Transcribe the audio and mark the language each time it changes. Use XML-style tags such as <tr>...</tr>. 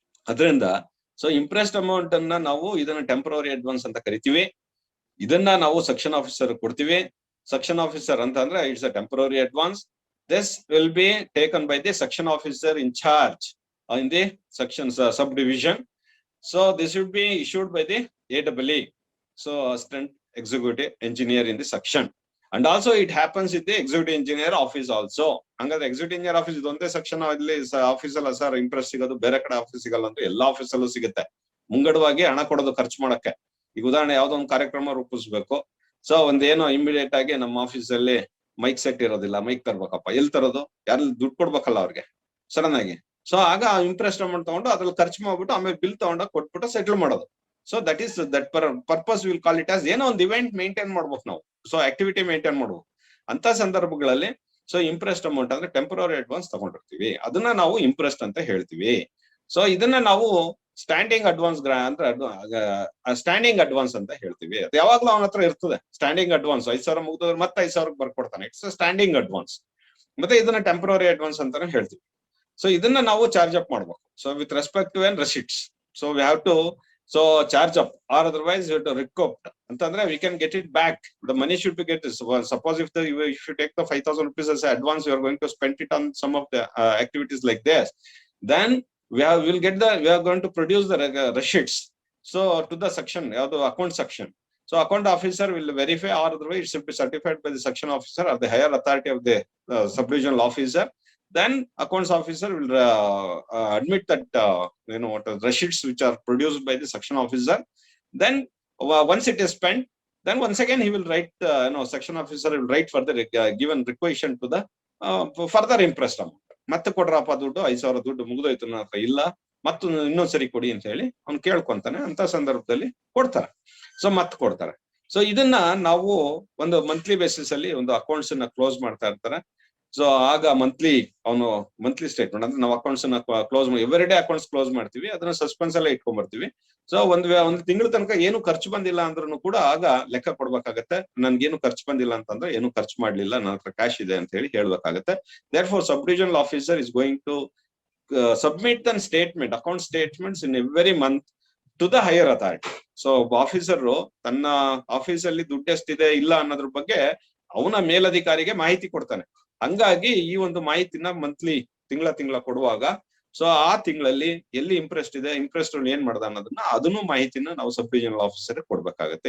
<kn>ಅದರಿಂದ so impressed amount ಅನ್ನ ನಾವು ಇದನ್ನ ಟೆಂಪರರಿ ಅಡ್ವಾನ್ಸ್ ಅಂತ ಕರಿತೀವಿ. ಇದನ್ನ ನಾವು ಸೆಕ್ಷನ್ ಆಫೀಸರ್ ಕೊಡ್ತೀವಿ. ಸೆಕ್ಷನ್ ಆಫೀಸರ್ ಅಂತ ಅಂದ್ರೆ</kn> <en>It's a temporary advance. This will be taken by the section officer in charge in the section sub division. So this will be issued by the AWE, so assistant executive engineer in the section, and also it happens in the executive engineer office also.</en> <kn>ಹಂಗಾದ್ರೆ executive engineer office ಇದೊಂದೇ section ಅಲ್ಲಿ office ಅಲ್ಲ sir Impress ಸಿಗೋದು, ಬೇರೆ ಕಡೆ office ಸಿಗಲ್ಲ ಅಂದ್ರೆ ಎಲ್ಲಾ ಆಫೀಸ್ ಅಲ್ಲೂ ಸಿಗುತ್ತೆ. ಮುಂಗಡವಾಗಿ ಹಣ ಕೊಡೋದು ಖರ್ಚು ಮಾಡಕ್ಕೆ. ಈಗ ಉದಾಹರಣೆ ಯಾವ್ದೋ ಒಂದು ಕಾರ್ಯಕ್ರಮ ರೂಪಿಸ್ಬೇಕು, ಸೊ ಒಂದೇನೋ ಇಮಿಡಿಯೇಟ್ ಆಗಿ ನಮ್ಮ ಆಫೀಸ್ ಅಲ್ಲಿ ಮೈಕ್ ಸೆಟ್ ಇರೋದಿಲ್ಲ, ಮೈಕ್ ತರ್ಬೇಕಪ್ಪ, ಎಲ್ಲಿ ತರೋದು, ಯಾರು ದುಡ್ಡು ಕೊಡ್ಬೇಕಲ್ಲ ಅವ್ರಿಗೆ ಸಡನ್ ಆಗಿ. ಸೊ ಆಗ ಇಂಪ್ರೆಸ್ಡ್ ಅಮೌಂಟ್ ತಗೊಂಡು ಅದ್ರಲ್ಲಿ ಖರ್ಚು ಮಾಡ್ಬಿಟ್ಟು ಆಮೇಲೆ ಬಿಲ್ ತಗೊಂಡಾಗ ಕೊಟ್ಬಿಟ್ಟು ಸೆಟ್ಲ್ ಮಾಡೋದು. So</kn> <en>that is that purpose will call it as</en> <kn>ಏನೋ ಒಂದು ಇವೆಂಟ್ ಮೇಂಟೈನ್ ಮಾಡ್ಬೇಕು ನಾವು, ಸೊ ಆಕ್ಟಿವಿಟಿ ಮೇಂಟೈನ್ ಮಾಡ್ಬೇಕು. ಅಂತ ಸಂದರ್ಭಗಳಲ್ಲಿ ಸೊ ಇಂಪ್ರೆಸ್ಡ್ ಅಮೌಂಟ್ ಅಂದ್ರೆ ಟೆಂಪರರಿ ಅಡ್ವಾನ್ಸ್ ತಗೊಂಡಿರ್ತೀವಿ, ಅದನ್ನ ನಾವು ಇಂಪ್ರೆಸ್ಡ್ ಅಂತ ಹೇಳ್ತೀವಿ. ಸೊ ಇದನ್ನ ನಾವು ಸ್ಟ್ಯಾಂಡಿಂಗ್ ಅಡ್ವಾನ್ಸ್ ಅಂದ್ರೆ ಸ್ಟ್ಯಾಂಡಿಂಗ್ ಅಡ್ವಾನ್ಸ್ ಅಂತ ಹೇಳ್ತೀವಿ. ಅದು ಯಾವಾಗ್ಲೂ ಅವನ ಹತ್ರ ಇರ್ತದೆ ಸ್ಟ್ಯಾಂಡಿಂಗ್ ಅಡ್ವಾನ್ಸ್. 5,000 ಮುಗಿದ್ರೆ ಮತ್ತೆ 5,000 ಬರ್ಕೊಡ್ತಾನೆ, ಇಟ್ಸ್ ಸ್ಟ್ಯಾಂಡಿಂಗ್ ಅಡ್ವಾನ್ಸ್. ಮತ್ತೆ ಇದನ್ನ ಟೆಂಪರರಿ ಅಡ್ವಾನ್ಸ್ ಅಂತಾನೆ ಹೇಳ್ತೀವಿ. ಸೊ ಇದನ್ನ ನಾವು ಚಾರ್ಜ್ ಅಪ್ ಮಾಡ್ಬೇಕು. So</kn> <en>With respect to an receipts, so we have to So charge up, or otherwise you have to recoup.</en> <kn>Antandre</kn> <en>we can get it back. The money should be get. Suppose if you take the 5,000 rupees as advance, you are going to spend it on some of the activities like this. Then we are going to produce the receipts. So to the section, the account section. So account officer will verify, or otherwise it should be certified by the section officer or the higher authority of the sub-regional officer. Then accounts officer will admit that what are the receipts which are produced by the section officer. Then once it is spent, then once again he will write, section officer will write for the given requisition to the further interest amount.</en> <kn>ಮತ್ತೆ ಕೊಡ್ರಪ್ಪ ದುಡ್ಡು 5,000 ದುಡ್ಡು ಮುಗಿದೋಯ್ತು ನನ್ನ ಹತ್ರ ಇಲ್ಲ, ಮತ್ತು ಇನ್ನೊಂದ್ಸರಿ ಕೊಡಿ ಅಂತ ಹೇಳಿ ಅವ್ನು ಕೇಳ್ಕೊಂತಾನೆ. ಅಂತ ಸಂದರ್ಭದಲ್ಲಿ ಕೊಡ್ತಾರೆ. ಸೊ ಮತ್ತೆ ಕೊಡ್ತಾರೆ. ಸೊ ಇದನ್ನ ನಾವು ಒಂದು ಮಂತ್ಲಿ ಬೇಸಿಸ್ ಅಲ್ಲಿ ಒಂದು ಅಕೌಂಟ್ಸ್ ಅನ್ನ ಕ್ಲೋಸ್ ಮಾಡ್ತಾ ಇರ್ತಾರೆ. ಸೊ ಆಗ ಮಂತ್ಲಿ ಸ್ಟೇಟ್ಮೆಂಟ್ ಅಂದ್ರೆ ನಾವು ಅಕೌಂಟ್ಸ್ ಅನ್ನ ಕ್ಲೋಸ್ ಮಾಡಿ, ಎವ್ರಿ ಡೇ ಅಕೌಂಟ್ಸ್ ಕ್ಲೋಸ್ ಮಾಡ್ತೀವಿ, ಅದನ್ನ ಸಸ್ಪೆನ್ಸ್ ಎಲ್ಲ ಇಟ್ಕೊಂಡ್ ಬರ್ತೀವಿ. ಸೊ ಒಂದು ತಿಂಗಳ ತನಕ ಏನು ಖರ್ಚು ಬಂದಿಲ್ಲ ಅಂದ್ರೂ ಕೂಡ ಆಗ ಲೆಕ್ಕ ಕೊಡ್ಬೇಕಾಗತ್ತೆ. ನನ್ಗೇನು ಖರ್ಚು ಬಂದಿಲ್ಲ ಅಂತಂದ್ರೆ ಏನು ಖರ್ಚು ಮಾಡ್ಲಿಲ್ಲ, ನನ್ನ ಹತ್ರ ಕ್ಯಾಶ್ ಇದೆ ಅಂತ ಹೇಳಿ ಹೇಳ್ಬೇಕಾಗತ್ತೆ.</kn> <en>therefore sub regional officer is going to submit the statement, account statements in every month to the higher authority.</en> <kn>So officer ತನ್ನ ಆಫೀಸ್ ಅಲ್ಲಿ ದುಡ್ಡು ಎಷ್ಟಿದೆ ಇಲ್ಲ ಅನ್ನೋದ್ರ ಬಗ್ಗೆ ಅವನ ಮೇಲಧಿಕಾರಿಗೆ ಮಾಹಿತಿ ಕೊಡ್ತಾನೆ. ಹಂಗಾಗಿ ಈ ಒಂದು ಮಾಹಿತಿನ ಮಂತ್ಲಿ ತಿಂಗಳ ಕೊಡುವಾಗ, ಸೊ ಆ ತಿಂಗಳಲ್ಲಿ ಎಲ್ಲಿ ಇಂಪ್ರೆಸ್ಟ್ ಇದೆ, ಇಂಪ್ರೆಸ್ಟ್ ಏನ್ ಮಾಡ್ದ ಅನ್ನೋದನ್ನ ಅದನ್ನು ಮಾಹಿತಿನ ನಾವು ಸಬ್ ರಿಜಿನಲ್ ಆಫೀಸರ್ ಕೊಡ್ಬೇಕಾಗತ್ತೆ.</kn>